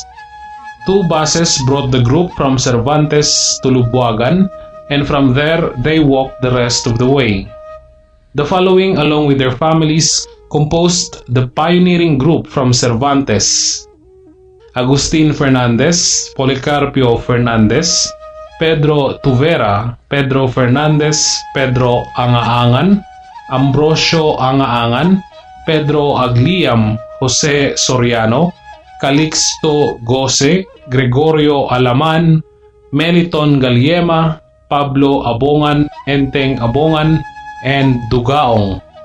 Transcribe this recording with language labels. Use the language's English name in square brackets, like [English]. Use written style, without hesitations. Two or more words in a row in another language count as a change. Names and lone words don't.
[English] Two buses brought the group from Cervantes to Lubuagan, and from there they walked the rest of the way. The following, along with their families, composed the pioneering group from Cervantes: Agustin Fernandez, Policarpio Fernandez, Pedro Tuvera, Pedro Fernandez, Pedro Angaangan, Ambrosio Angaangan, Pedro Agliam, Jose Soriano, Calixto Gose, Gregorio Alaman, Meliton Galiema, Pablo Abongan, Enteng Abongan, and Dugaong.